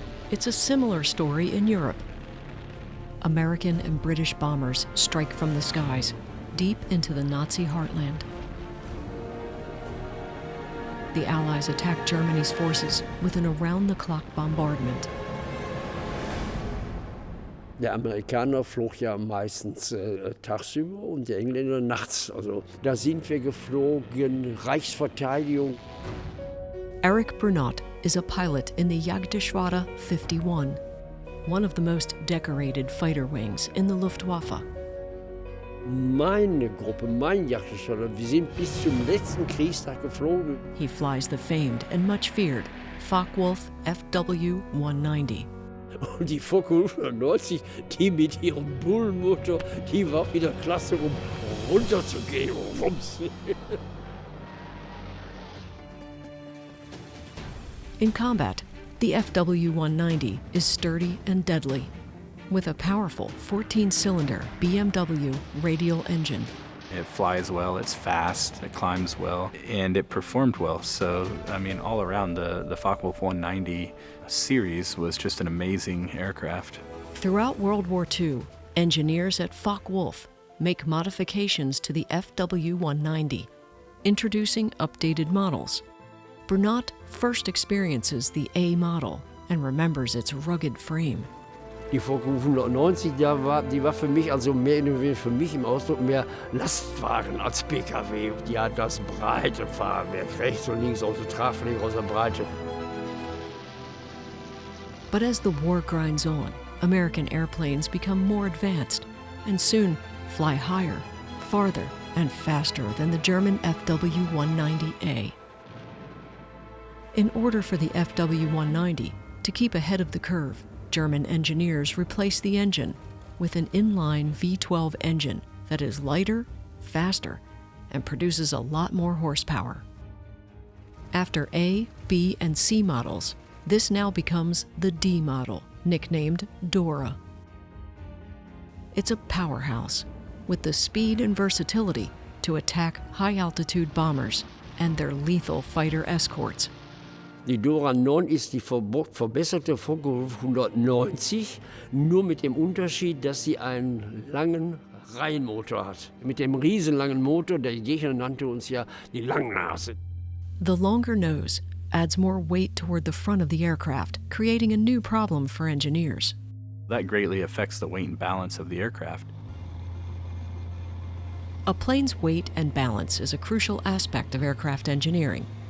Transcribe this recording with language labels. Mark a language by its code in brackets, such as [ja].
[en] It's a similar story in Europe. American and British bombers strike from the skies, deep into the Nazi heartland. The Allies attack Germany's forces with an around-the-clock bombardment. [de] Der Amerikaner flog ja meistens tagsüber und der Engländer nachts. Also da sind wir geflogen, Reichsverteidigung. [en] Eric Brunot is a pilot in the Jagdgeschwader 51, one of the most decorated fighter wings in the Luftwaffe. [de] Meine Gruppe, mein Jagdgeschwader, wir sind bis zum letzten Kriegstag geflogen. [en] He flies the famed and much feared Focke-Wulf FW190. [de] Und die Focke-Wulf FW190, die mit ihrem Bullenmotor, die war wieder klasse, um runterzugehen. [en] In combat, the FW190 is sturdy and deadly, with a powerful 14-cylinder BMW radial engine. It flies well, it's fast, it climbs well, and it performed well. So, I mean, all around the Focke-Wulf 190 series was just an amazing aircraft. Throughout World War II, engineers at Focke-Wulf make modifications to the FW190, introducing updated models. Brunot first experiences the A model and remembers its rugged frame. [de] Die Focke-Wulf 190, die war für mich also mehr für mich im Ausdruck mehr Lastwagen als PKW. Die hat das breite Fahrwerk, rechts und links, also Tragfläche aus der Breite. [en] But as the war grinds on, American airplanes become more advanced and soon fly higher, farther, and faster than the German FW190A. In order for the FW190 to keep ahead of the curve, German engineers replace the engine with an inline V12 engine that is lighter, faster, and produces a lot more horsepower. After A, B, and C models, this now becomes the D model, nicknamed Dora. It's a powerhouse with the speed and versatility to attack high-altitude bombers and their lethal fighter escorts. [de] Die Dora 9 ist die verbesserte Focke-Wulf 190, nur mit dem Unterschied, dass sie einen langen Reihenmotor hat. Mit dem riesenlangen Motor, der Gegner nannte uns ja die Langnase. [en] The longer nose adds more weight toward the front of the aircraft, creating a new problem for engineers. That greatly affects the weight and balance of the aircraft. A plane's weight and balance is a crucial aspect of aircraft engineering.